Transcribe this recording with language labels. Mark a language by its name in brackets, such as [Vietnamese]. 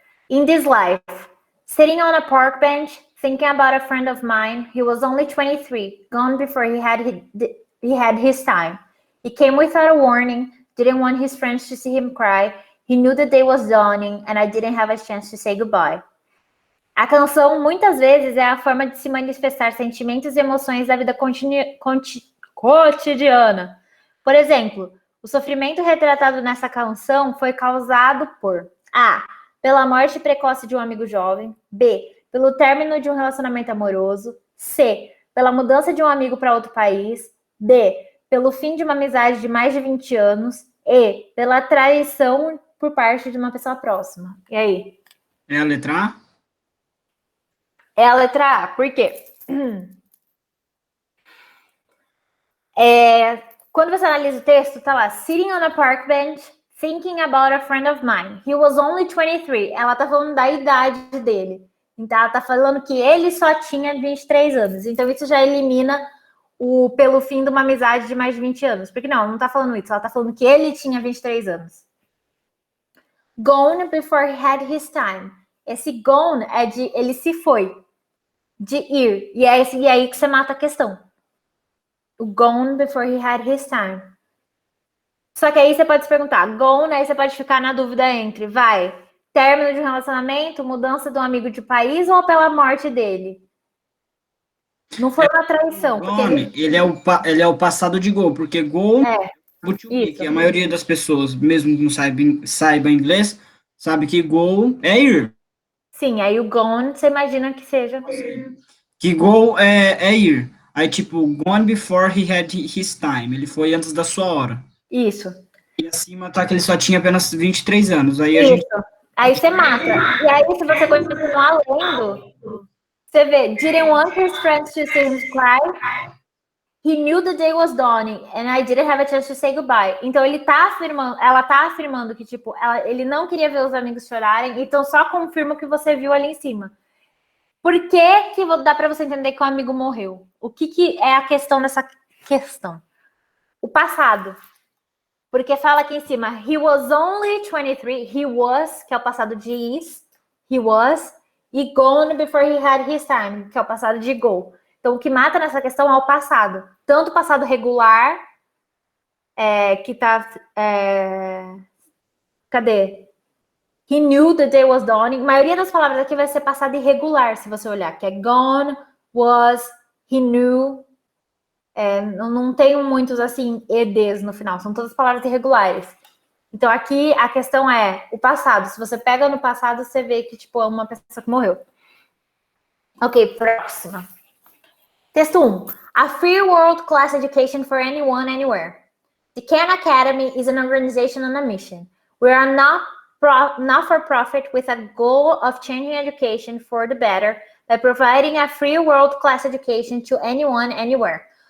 [English] In this life, sitting on a park bench, thinking about a friend of mine, he was only 23, gone before he had his time. He came without a warning, didn't want his friends to see him cry. He knew the day was dawning, and I didn't have a chance to say goodbye. [Portuguese] A canção, muitas vezes, é a forma de se manifestar sentimentos e emoções da vida cotidiana. Por exemplo, o sofrimento retratado nessa canção foi causado por A. Pela morte precoce de um amigo jovem. B. Pelo término de um relacionamento amoroso. C. Pela mudança de um amigo para outro país. D. Pelo fim de uma amizade de mais de 20 anos. E. Pela traição por parte de uma pessoa próxima. E aí? É a letra A? É a letra A. Por quê? Quando você analisa o texto, tá lá, [English] sitting on a park bench, thinking about a friend of mine. He was only 23. [Portuguese] Ela tá falando da idade dele. Então, ela tá falando que ele só tinha 23 anos. Então, isso já elimina o pelo fim de uma amizade de mais de 20 anos. Porque não tá falando isso. Ela tá falando que ele tinha 23 anos. [English] Gone before he had his time. [Portuguese] Esse gone é de ele se foi. De ir. E é aí que você mata a questão. [English] O gone before he had his time. [Portuguese] Só que aí você pode se perguntar, gone, aí você pode ficar na dúvida entre, término de um relacionamento, mudança de um amigo de país ou pela morte dele? Não foi uma traição. Gone, ele é o passado de go, porque go, to be, isso. que a maioria das pessoas, mesmo que não saiba inglês, sabe que go é ir. Sim, aí o gone, você imagina que seja. Que go é ir. Aí, tipo, [English] gone before he had his time. [Portuguese] Ele foi antes da sua hora. Isso. E acima tá que ele só tinha apenas 23 anos. Aí a Isso. gente... Aí você mata. E aí, se você continuar lendo, você vê, [English] didn't want his friends to see him cry. He knew the day was dawning and I didn't have a chance to say goodbye. [Portuguese] Então ela tá afirmando que tipo, ele não queria ver os amigos chorarem, então só confirma o que você viu ali em cima. Por que dá para você entender que o amigo morreu? O que é a questão dessa questão? O passado. Porque fala aqui em cima, [English] he was only 23, [Portuguese] he was, que é o passado de is, he was, e [English] gone before he had his time, [Portuguese] que é o passado de go. Então, o que mata nessa questão é o passado. Tanto o passado regular, que tá... cadê? [English] He knew the day was dawning. [Portuguese] A maioria das palavras aqui vai ser passado irregular, se você olhar. Que é gone, was, [English] he knew. [Portuguese] Não tem muitos, assim, EDs no final. São todas palavras irregulares. Então, aqui, a questão é o passado. Se você pega no passado, você vê que, tipo, é uma pessoa que morreu. Ok, próxima. Texto 1. [English] A free world class education for anyone, anywhere. The Khan Academy is an organization on a mission. We are not for profit with a goal of changing education for the better by providing a free world class education to anyone, anywhere.